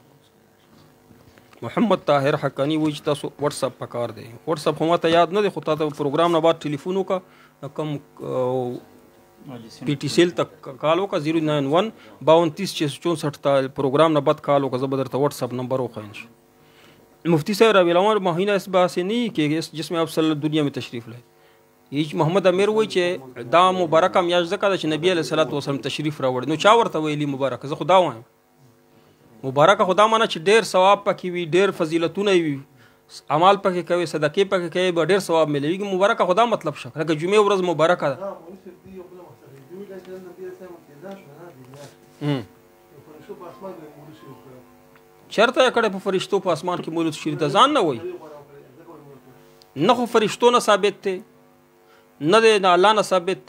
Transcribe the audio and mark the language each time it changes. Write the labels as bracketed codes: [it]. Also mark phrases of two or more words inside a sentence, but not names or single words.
[ps] محمد طاهر حقانی وایي چې تاسو واتساپ پکار دی. واتساپ خو ماته یاد نه دی خو تا ته پروګرام نه بعد ټلیفون وکړه کم پی ټی سیل ته کال وکړه 091 32 ته پروګرام نه بعد کال وکړه زه به درته واتساپ نمبر وښایم. [ur] مفتی صاحب ربیع الاول مہینہ اس بات سے نہیں کہ جس میں آپ [ar] صلی اللہ [ur] دنیا میں تشریف لائے. [ps] یہ محمد امیر وایي چې دا مبارکه میاشت ځکه ده چې نبی [ar] علیه الصلاۃ والسلام [ps] تشریف راوړی. نو چا ورته ویلي مبارکه؟ زه خو دا وایم مبارکه خو دا معنی چې ډېر ثواب پکې وي ډېر فضیلتونه وي اعمال پکې کوي صدقې پکې کوي به ډېر ثواب ملوي. مبارکه خو دا مطلب شه لکه جمعې ورځ مبارکه ده. چرته یې کړی په فرشتو په اسمان کې مولود شریف د ځان نه وایي نه خو فرشتو نه ثابت دی نه دی نه الله نه ثابت دی.